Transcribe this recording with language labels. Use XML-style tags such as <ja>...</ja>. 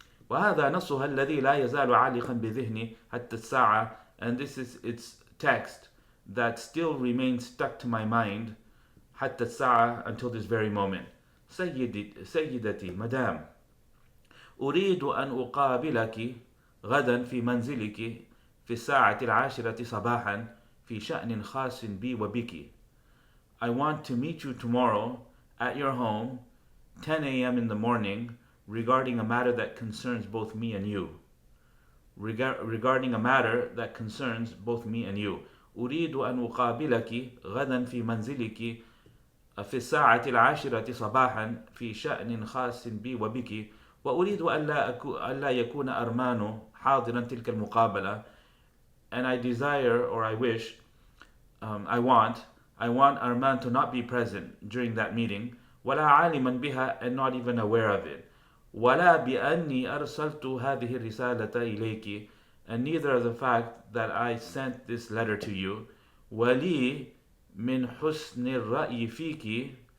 <ar>وهذا نصها الذي لا يزال عالقا بذهني حتى الساعة,</ar> <en>and this is its text that still remains stuck to my mind</en> <ar>حتى الساعة,</ar> <en>until this very moment.</en> <ar>سيدتي مدام, أريد أن أقابلك غدا في منزلك في الساعة 10 صباحا في شأن خاص بي وبك.</ar> <en>I want to meet you tomorrow at your home 10 a.m. in the morning regarding a matter that concerns both me and you. Regarding a matter that concerns both me and you.</en> <ar>أريد أن أقابلك غدا في منزلك في الساعة 10 صباحا في شأن خاص بي وبك. وأريد ألا يكون أرمان حاضرا تلك المقابلة,</ar> <en>and I desire, or I wish, I want Armand to not be present during that meeting,</en> <ar>ولا عالما بها,</ar> <en>and not even aware of it,</en> <ar>ولا بأني أرسلت هذه الرسالة إليك,</ar> <en>and neither of the fact that I sent this letter to you,</en> <ar>ولي من حسن الرأي فيك,</ar>